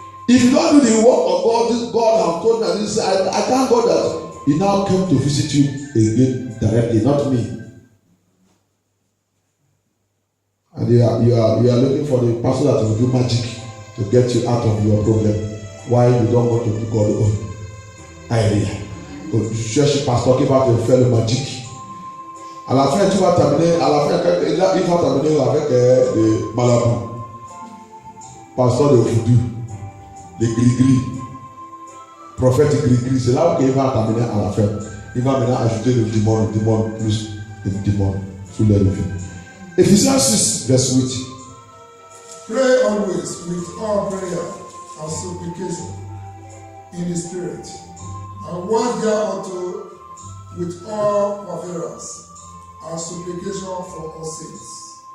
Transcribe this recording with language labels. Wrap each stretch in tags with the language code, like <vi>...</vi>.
<en>If you don't do the work of God, this God has told me, and this, I thank God that he now came to visit you again directly, not me. And you are looking for the pastor that will do magic to get you out of your problem. Why you don't want to do God own? Hallelujah. Church pastor</en> <fr>qui va te faire le magique. À la fin, tu vas terminer. À la fin, il va terminer avec des malabous. Pasteur de voodoo, des gris-gris, prophète gris-gris. C'est là où il va terminer à la fin. Il va maintenant ajouter le démon plus le démon sous les revues.</fr> <en>Ephesians 6, verse 8. Pray always with all prayer and supplication in the Spirit, and watch thereunto with all perseverance and supplication for all saints.</en>